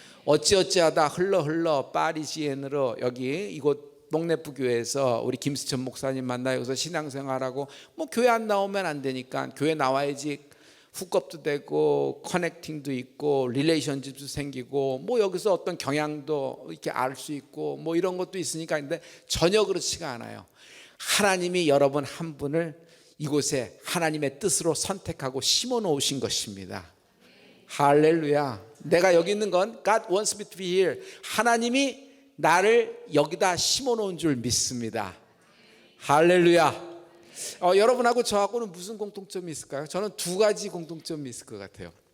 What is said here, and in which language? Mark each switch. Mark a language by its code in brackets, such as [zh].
[ko] 어찌어찌하다 흘러 파리지엔으로 여기 이곳 뽕네프 교회에서 우리 김수천 목사님 만나 여기서 신앙생활하고, 뭐 교회 안 나오면 안 되니까 교회 나와야지 훅업도 되고 커넥팅도 있고 릴레이션십도 생기고 뭐 여기서 어떤 경향도 이렇게 알 수 있고 뭐 이런 것도 있으니까. 근데 전혀 그렇지가 않아요. 하나님이 여러분 한 분을 이곳에 하나님의 뜻으로 선택하고 심어 놓으신 것입니다. 할렐루야. 내가 여기 있는 건 [en] God wants me to be here. [ko] 하나님이 나를 여기다 심어 놓은 줄 믿습니다. 할렐루야. 여러분하고 저하고는 무슨 공통점이 있을까요? 저는 두 가지 공통점이 있을 것 같아요.